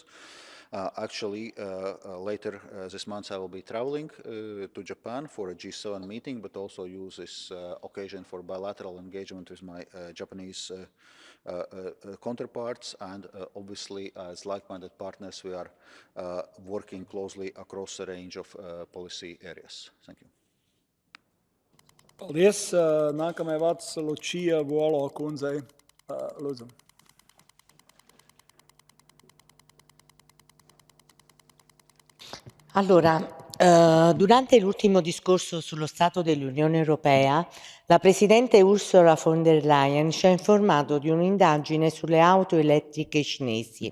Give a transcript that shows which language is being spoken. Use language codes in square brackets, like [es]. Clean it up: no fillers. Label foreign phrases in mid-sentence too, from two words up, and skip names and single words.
[en] Actually, later this month I will be traveling to Japan for a G7 meeting, but also use this occasion for bilateral engagement with my Japanese counterparts, and obviously as like-minded partners we are working closely across a range of policy areas. Thank you. [lv] Paldies. Nākamajai vārds Lucia Volo kundzei. Lūdzu. [it] Allora, durante l'ultimo discorso sullo Stato dell'Unione Europea, la Presidente Ursula von der Leyen ci ha informato di un'indagine sulle auto elettriche cinesi.